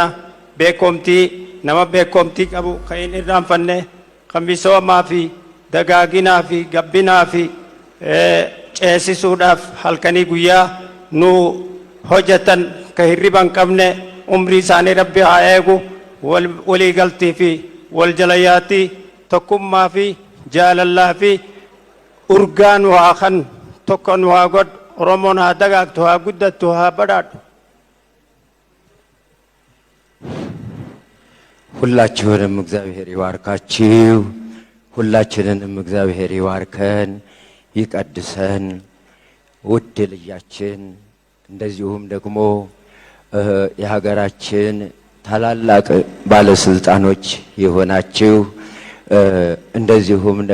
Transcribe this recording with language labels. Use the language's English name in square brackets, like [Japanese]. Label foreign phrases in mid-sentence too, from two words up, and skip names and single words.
[Oromo] beekomtii nama beekomtii qabu kan hin irraanfanne kan misoomaa fi dagaaginaa fi gabbinaa fi ceesisuudhaaf halkanii guyyaa nu hojjetan ka hirriban qabne umrii isaanii rabbi haa eegu walii galtii fi wal jalayaatii tokkummaa fi jaalallaa fi urgaa nu haa kan tokko nu haa godhu Oromoon haa dagaagtu haa guddattu haa badhaadhu. [Amharic] ሁላችሁንም እግዚአብሔር ይባርካችሁ ሁላችንንም እግዚአብሔር ይባርከን ይቀድሰን ውድ ልጃችን እንደዚሁም ደግሞ የሀገራችን ታላላቅ ባለስልጣኖች የሆናችሁ እንደዚሁም